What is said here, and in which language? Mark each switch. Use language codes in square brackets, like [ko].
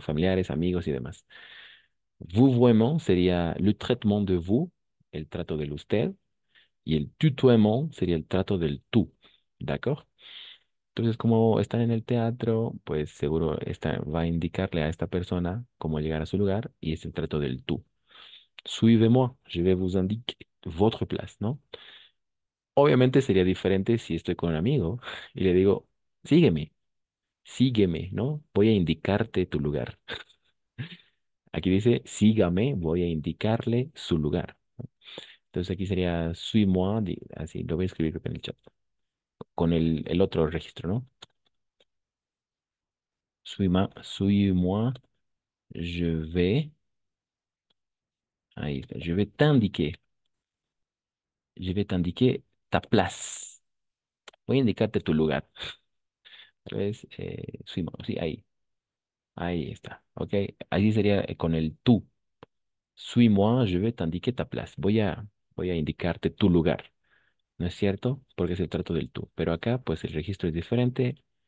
[es] Familiares, amigos y demás. Vouvoiement sería [fr] le traitement de vous, [es] el trato del usted, y el tutoiement sería el trato del tú, [fr] ¿d'accord? [es] Entonces, como están en el teatro, pues seguro va a indicarle a esta persona cómo llegar a su lugar y es el trato del tú. [fr] Suivez-moi, je vais vous indiquer votre place, ¿no? [es] Obviamente sería diferente si estoy con un amigo y le digo, sígueme, sígueme, ¿no? Voy a indicarte tu lugar. Aquí dice, sígame, voy a indicarle su lugar. Entonces aquí sería [fr] suis-moi, [es] así lo voy a escribir en el chat, con el otro registro, ¿no? [fr] Suis-moi, je vais, ahí está, je vais t'indiquer ta place. [es] Voy a indicarte tu lugar. Tal vez, [fr] suis-moi, [es] sí, ahí está, ¿ok? Ahí sería con el tú. [fr] Suis-moi, je vais t'indiquer ta place. [es] Voy a indicarte tu lugar. ¿No es cierto? Porque es el trato del tú. Pero acá, pues el registro es diferente.